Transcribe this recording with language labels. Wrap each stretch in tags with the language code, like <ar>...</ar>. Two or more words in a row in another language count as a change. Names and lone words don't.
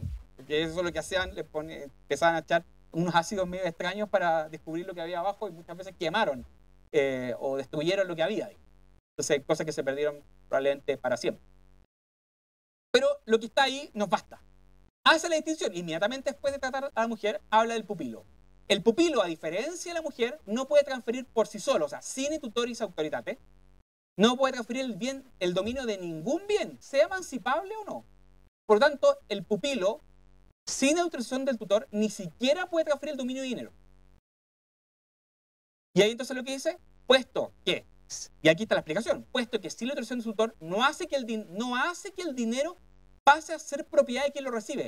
<es>Porque eso es lo que hacían, empezaban a echar unos ácidos medio extraños para descubrir lo que había abajo y muchas veces quemaron o destruyeron lo que había ahí. Entonces, cosas que se perdieron probablemente para siempre. Pero lo que está ahí nos basta. Hace la distinción, inmediatamente después de tratar a la mujer, habla del pupilo. El pupilo, a diferencia de la mujer, no puede transferir por sí solo, o sea,</es> <la>sine tutoris autoritate,</la> <es>no puede transferir el dominio de ningún bien, sea emancipable o no. Por lo tanto, el pupilo, sin autorización del tutor, ni siquiera puede transferir el dominio de dinero. Y ahí entonces lo que dice, puesto que, y aquí está la explicación, puesto que sin la autorización del tutor no hace que el dinero pase a ser propiedad de quien lo recibe.</es>